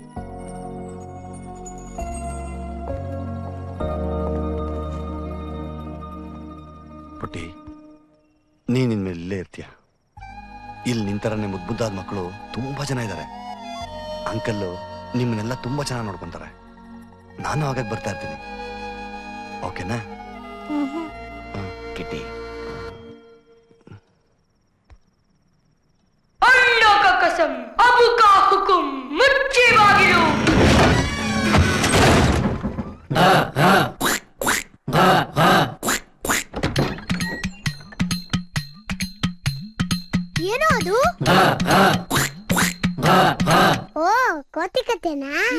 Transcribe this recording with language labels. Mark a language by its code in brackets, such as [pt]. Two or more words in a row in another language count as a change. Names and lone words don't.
[kn] ಪುಟ್ಟಿ, ನೀನ್ ಇನ್ಮೇಲೆ ಇಲ್ಲೇ ಇರ್ತೀಯ. ಇಲ್ಲಿ ನಿಂತರನೇ ಮುದ್ದಾದ ಮಕ್ಕಳು ತುಂಬಾ ಜನ ಇದ್ದಾರೆ. ಅಂಕಲ್ಲು ನಿಮ್ಮನ್ನೆಲ್ಲ ತುಂಬಾ ಚೆನ್ನಾಗಿ ನೋಡ್ಕೊಂತಾರೆ. ನಾನು ಆಗಾಗ ಬರ್ತಾ ಇರ್ತೀನಿ. ಓಕೆನಾ? ಕಿಟ್ಟಿ, [ur] अल्लाह का कसम, अबू का हुक्म, मुझे बागिलो. [kn] ಏನೋ ಅದು? ಓ, ಕೋತಿ ಕತೆನಾ?